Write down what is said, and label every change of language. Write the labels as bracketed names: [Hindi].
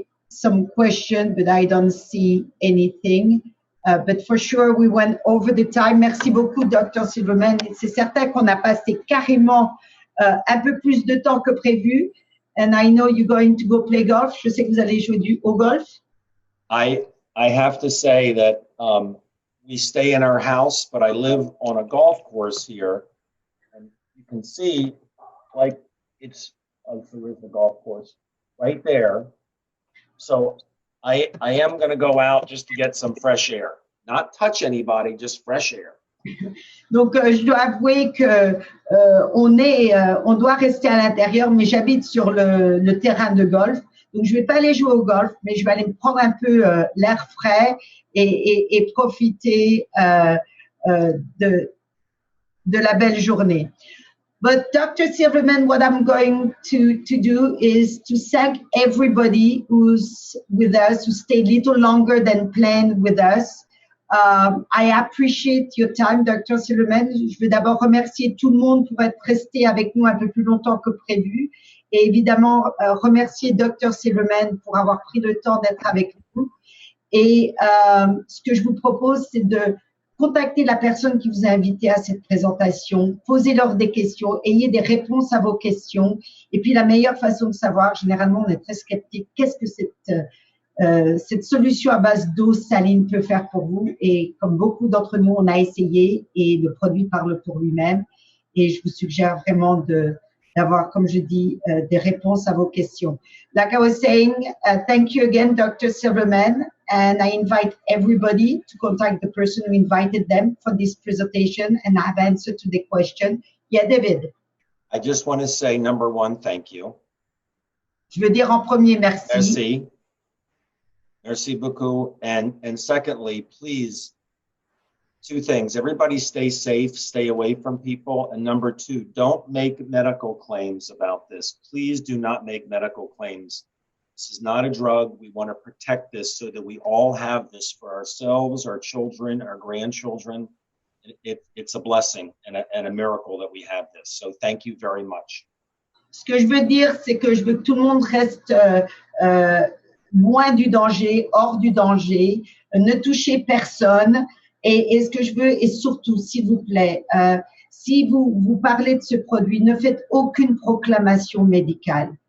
[English] some question, but I don't see anything. But for sure, we went over the time. [French] Merci beaucoup, Dr. Silverman. C'est certain qu'on a passé carrément un peu plus de temps que prévu. [English] And I know you're going to go play golf. [French] Je sais que vous allez jouer au golf. [English] I have to say that we stay in our house, but I live on a golf course here. And you can see, like, so where's the golf course? Right there. So I am going to go out just to get some fresh air. Not touch anybody, just fresh air. [French] Donc, je dois avouer que on doit rester à l'intérieur, mais j'habite sur le terrain de golf. Donc, je ne vais pas aller jouer au golf, mais je vais aller me prendre un peu l'air frais et profiter de la belle journée. [English] But Dr. Silverman, what I'm going to do is to thank everybody who's with us, who stayed a little longer than planned with us. I appreciate your time, Dr. Silverman. [French] Je veux d'abord remercier tout le monde pour être resté avec nous un peu plus longtemps que prévu. Et évidemment, remercier Dr. Silverman pour avoir pris le temps d'être avec nous. Et ce que je vous propose, c'est de contactez la personne qui vous a invité à cette présentation, posez-leur des questions, ayez des réponses à vos questions. Et puis, la meilleure façon de savoir, généralement, on est très sceptique, qu'est-ce que cette solution à base d'eau saline peut faire pour vous. Et comme beaucoup d'entre nous, on a essayé et le produit parle pour lui-même. Et je vous suggère vraiment d'avoir, comme je dis, des réponses à vos questions. [English] Like I was saying, thank you again, Dr. Silverman. And I invite everybody to contact the person who invited them for this presentation and have answered to the question. Yeah, David. I just want to say, number one, thank you. [French] Je veux dire en premier, merci. Merci. Merci beaucoup. [English] And secondly, please, two things. Everybody stay safe, stay away from people. And number two, don't make medical claims about this. Please do not make medical claims. This is not a drug. We want to protect this so that we all have this for ourselves, our children, our grandchildren. It's a blessing and a miracle that we have this. So thank you very much. [French] Ce que je veux dire, c'est que je veux que tout le monde reste loin du danger, hors du danger, ne touchez personne. Et ce que je veux, et surtout, s'il vous plaît, si vous parlez de ce produit, ne faites aucune proclamation médicale.